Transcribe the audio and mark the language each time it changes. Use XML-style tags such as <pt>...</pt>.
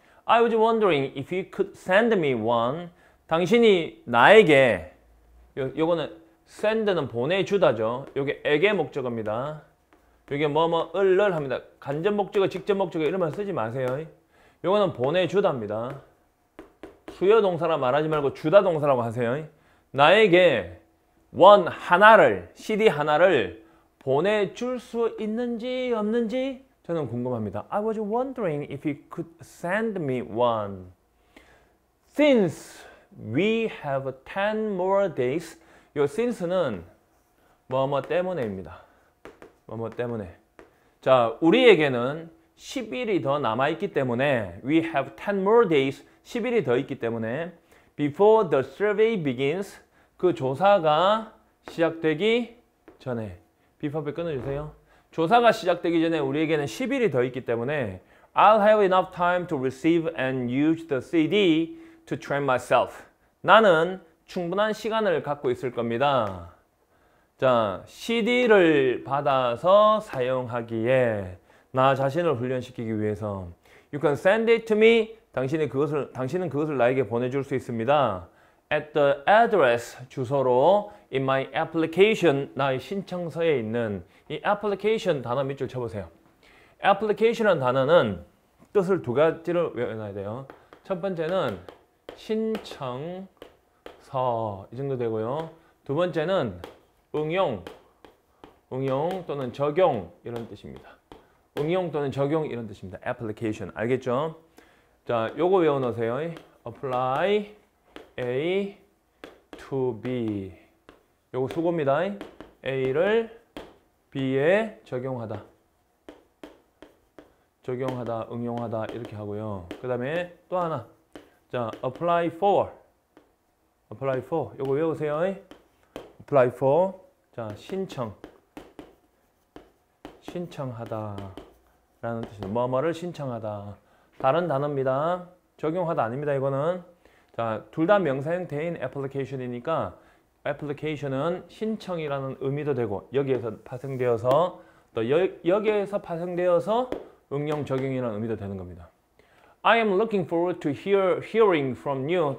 <en>I was wondering if you could send me one.</en> <ko>당신이 나에게 요거는 send는 보내주다죠. 요게 에게 목적어입니다. 요게 을을 합니다. 간접 목적어, 직접 목적어 이런 말 쓰지 마세요. 요거는 보내주다입니다. 수요 동사라 말하지 말고 주다 동사라고 하세요. 나에게 원 하나를, CD 하나를 보내줄 수 있는지 없는지 저는 궁금합니다.</ko> <en>I was wondering if you could send me one. Since we have 10 more days.</en> <ko>요 since는 뭐뭐 때문에입니다. 뭐뭐 때문에. 자, 우리에게는 10일이 더 남아있기 때문에</ko> <en>we have 10 more days.</en> <ko>10일이 더 있기 때문에</ko> <en>before the survey begins.</en> <ko>그 조사가 시작되기 전에 before 끊어주세요. 조사가 시작되기 전에 우리에게는 10일이 더 있기 때문에</ko> <en>I'll have enough time to receive and use the CD to train myself.</en> <ko>나는 충분한 시간을 갖고 있을 겁니다. 자, CD를 받아서 사용하기에 나 자신을 훈련시키기 위해서</ko> <en>You can send it to me.</en> <ko>당신은 그것을 나에게 보내줄 수 있습니다.</ko> <en>At the address</en> <ko>주소로</ko> <en>in my application</en> <ko>나의 신청서에 있는 이 application 단어 밑줄 쳐보세요. application이라는 단어는 뜻을 두 가지로 외워놔야 돼요. 첫 번째는 신청서 이 정도 되고요. 두 번째는 응용 또는 적용 이런 뜻입니다. 응용 또는 적용 이런 뜻입니다. application 알겠죠? 자, 요거 외워놓으세요. apply A to B 요거 수고입니다. A를 B에 적용하다, 응용하다 이렇게 하고요. 그 다음에 또 하나 자, apply for 요거 외우세요. apply for 자, 신청하다 라는 뜻입니다. 뭐뭐를 신청하다 다른 단어입니다. 적용하다 아닙니다. 이거는 자, 둘 다 명사 형태인 application이니까 application은 신청이라는 의미도 되고 여기에서 파생되어서 또 여기에서 파생되어서 응용 적용이라는 의미도 되는 겁니다.</ko> <en>I am looking forward to hearing from you.</en>